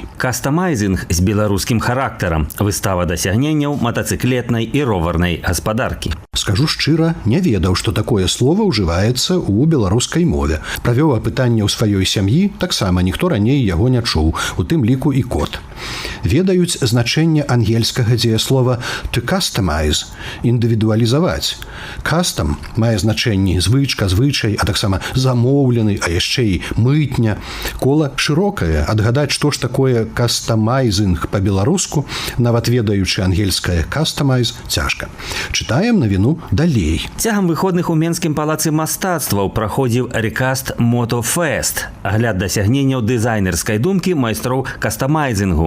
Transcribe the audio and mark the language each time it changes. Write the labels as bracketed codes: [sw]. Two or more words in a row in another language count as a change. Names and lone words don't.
[be] Кастамайзінг з беларускім характарам. Выстава дасягненняў матацыклетнай і роварнай гаспадаркі. Скажу шчыра, не ведаў, што такое слова ўжываецца ў беларускай мове. Правёў апытанне ў сваёй сям'і, таксама ніхто раней яго не чуў, у тым ліку і кот. Ведаюць значэнне ангельскага дзеяслова [en] «to customize» [be] – індывідуалізаваць. «Custom» мае значэнні звычка, звычай, а таксама замоўлены, а яшчэ і мытня. Кола шырокае, адгадаць, што ж такое «кастамайзінг» па-беларуску, нават ведаючы ангельскае «customize» цяжка. Чытаем навіну далей. Цягам выходных у Менскім палацы мастацтваў праходзіў рекаст Мотофест, агляд дасягненняў дызайнерскай думкі майстроў кастамайзінгу.